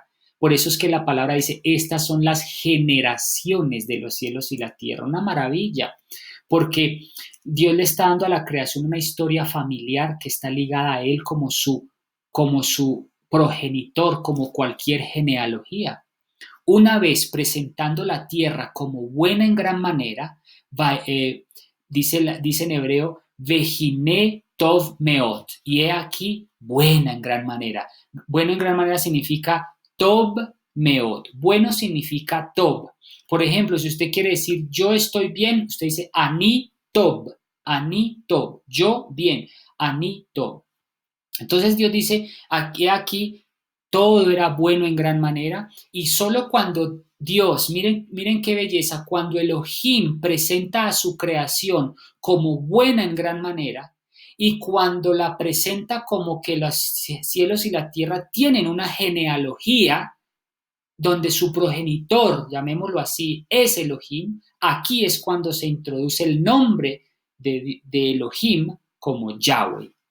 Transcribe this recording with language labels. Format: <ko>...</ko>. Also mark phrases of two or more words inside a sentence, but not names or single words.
<es>Por eso es que la palabra dice, estas son las generaciones de los cielos y la tierra, una maravilla, porque Dios le está dando a la creación una historia familiar que está ligada a Él como su progenitor, como cualquier genealogía. Una vez presentando la tierra como buena en gran manera, dice en hebreo,</es> <he>והנה טוב מאד,</he> <es>y he aquí buena en gran manera. Bueno en gran manera significa</es> <he>טוב מאד,</he> <es>bueno significa tov. Por ejemplo, si usted quiere decir yo estoy bien, usted dice</es> <he>אני טוב,</he> <es>yo bien,</es> <he>אני טוב.</he> <es>Entonces Dios dice, aquí todo era bueno en gran manera, y solo cuando Dios, miren qué belleza, cuando Elohim presenta a su creación como buena en gran manera, y cuando la presenta como que los cielos y la tierra tienen una genealogía, donde su progenitor, llamémoslo así, es Elohim, aquí es cuando se introduce el nombre de Elohim como Yahweh.</es>